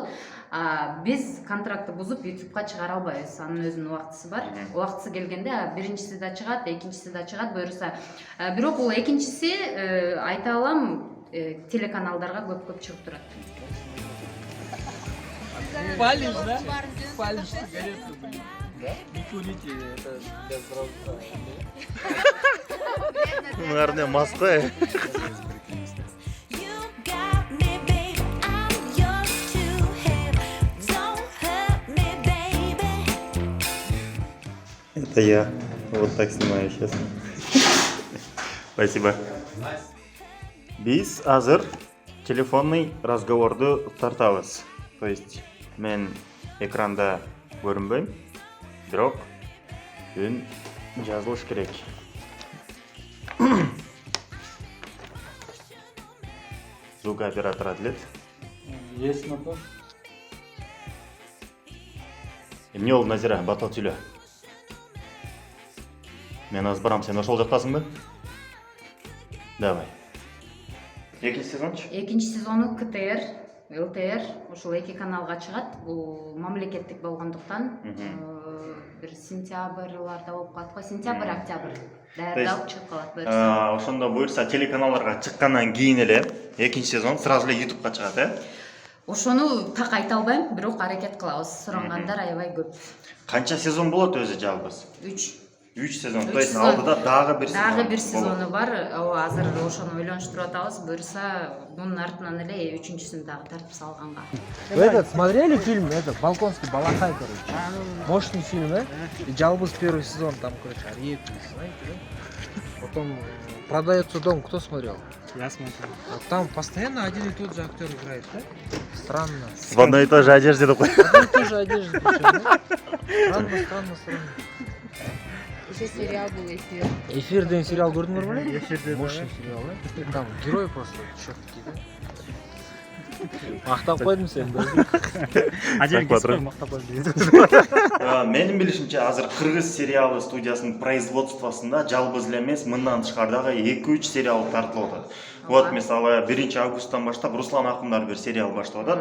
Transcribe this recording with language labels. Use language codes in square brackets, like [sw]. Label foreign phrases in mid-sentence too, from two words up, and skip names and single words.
[ky] Биз контрактты бузуп YouTube'га чыгара албайбыз. Анын өзүнүн убактысы бар. Убактысы келгенде биринчиси да чыгат, экинчиси да чыгат буюрса. Бирок бул экинчиси айта алам, телеканалдарга көп чыгып турат. [ru] Палишь, да? Палишь сигарету, блин. Да? Не курите, это для здоровья. Наверное, маска. Это я. Вот так снимаю сейчас. Спасибо. [ky] Биз азыр [ru] телефонный разговорду [ky] тартабыз. [ru] То есть [ky] мен экранда көрүнбөйм, бирок үн жазылыш керек. [ru] Звук оператора Адлет. Есть на то? [ky] Эмне болду Назира, батал түлө. Мен азыр барам, сен ошол жактасыңбы? Давай. Экинчи сезончу? Экинчи сезону КТР, ЛТР, ошол эки каналга чыгат. Бул мамлекеттик болгондуктан бир сентябрларда болуп калат го, сентябрь, октябрь. Даярдалып чыгып калат буюрса. Ошондо буюрса телеканалдарга чыккандан кийин эле экинчи сезон сразу эле YouTube'га чыгат, Ошону так айта албайм, бирок аракет кылабыз. Сурангандар аябай көп. Канча сезон болот өзү жалпыз? 3 сезон. [ru] То есть [ky] сезон. алдыда дагы бир сезон. Дагы бир сезону бар. Ооба, азыр ошону ойлонуштуруп атабыз. Буюрса, мунун артынан эле 3-үчүсүн дагы тартып салганга. [ru] Вы этот смотрели фильм, этот, Балконский Балахай, короче? Мощный фильм, да? И Жалбыз первый сезон, там, короче, Ариев, знаете, да? Потом Продается дом, кто смотрел? Я смотрел. Вот там постоянно один и тот же актер играет, да? Странно. В одной и той же одежде такой. Одна и та же одежда, причем, да? Странно. Еще сериал был эфир. [ky] Эфир деген сериал көрдүңөр беле? Эфирде [ru] Мощный сериал, да? Там герои просто чёрт такие, да? [ky] Мактап койдум сени, да? Ажел кеспей мактап койдум. Менин билишимче азыр кыргыз сериалы студиясынын производствосунда жалбыз эле эмес, мындан тышкары дагы 2-3 сериал тартылып атат. Вот мисалы 1 августтан баштап Руслан Акундар бир сериал баштап атат.